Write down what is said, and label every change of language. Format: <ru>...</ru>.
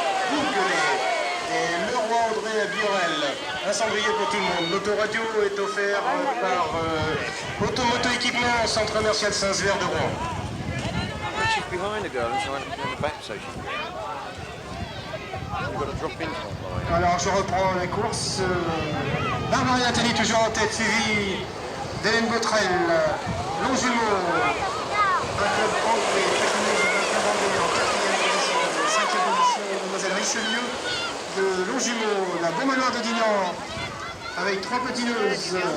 <fr>Bouguelet et Leroy André à Biorel. Un cendrier pour tout le monde. L'autoradio est offert par Automoto Équipement, centre commercial Saint-Sever de Rouen.</fr> <en>She's behind the girl and so in the back so she can get. You've got to drop in somewhere.</en> <fr>Alors je reprends la course. Barbara et Nathalie toujours en tête, suivi d'Hélène Botrel, Longjumeau, un club anglais, un club anglais en quatrième position, cinquième position, Mademoiselle Richelieu de Longjumeau, la Beaumanoire de Dinan avec 3 patineuses.</fr>